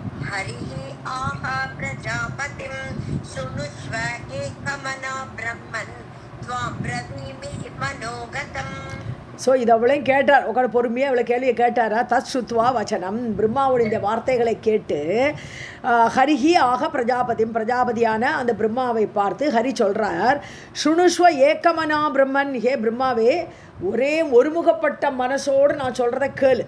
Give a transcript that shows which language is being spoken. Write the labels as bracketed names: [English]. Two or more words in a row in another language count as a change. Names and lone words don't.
[Sanskrit] हरिः आह प्रजापतिं शृणुष्व एकमना ब्रह्मन् त्वां ब्रवीमि मनोगतम्. [Tamil] ஸோ இதை அவளையும் கேட்டார், உட்காந்து பொறுமையாக இவ்வளோ கேள்வியை கேட்டாரா. [Sanskrit] तत् श्रुत्वा वचनम्, [Tamil] பிரம்மாவுடைய இந்த வார்த்தைகளை கேட்டு [Sanskrit] हरिः आह [Tamil] பிரஜாபதியும், பிரஜாபதியான அந்த பிரம்மாவை பார்த்து ஹரி சொல்கிறார், [Sanskrit] शृणुष्व एकमना ब्रह्मन्, [Tamil] ஹே பிரம்மாவே ஒரே ஒருமுகப்பட்ட மனசோடு நான் சொல்கிறத கேளு.